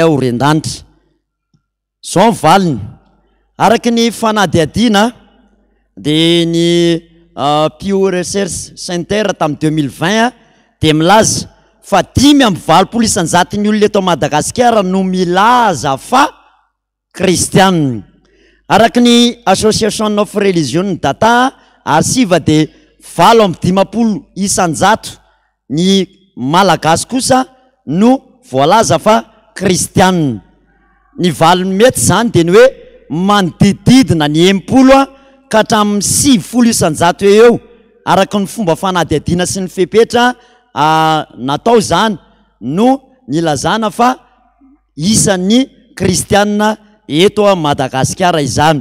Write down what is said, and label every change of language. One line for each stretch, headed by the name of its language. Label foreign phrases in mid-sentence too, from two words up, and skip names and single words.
Malagasy: horen-danitra zao valiny araky ny fanadihadiana de ny Pew Research Center tamin'ny 2020 a de milaza fa 5.20 isan-jaton'ny olona eto Madagasikara no milaza fa kristianina araky ny association of religion data arsiva de 7.20 isan-jato ny malagasy kosa no voalaza fa kristianina. Ny valiny mety zany de ny hoe manodididina ny 80 ka hatramin'ny 70 isanjato eo araka ny fomba fanadihadiana sy ny fepetra natao zany no nilazana fa isan'ny kristianina eto Madagasikara izany.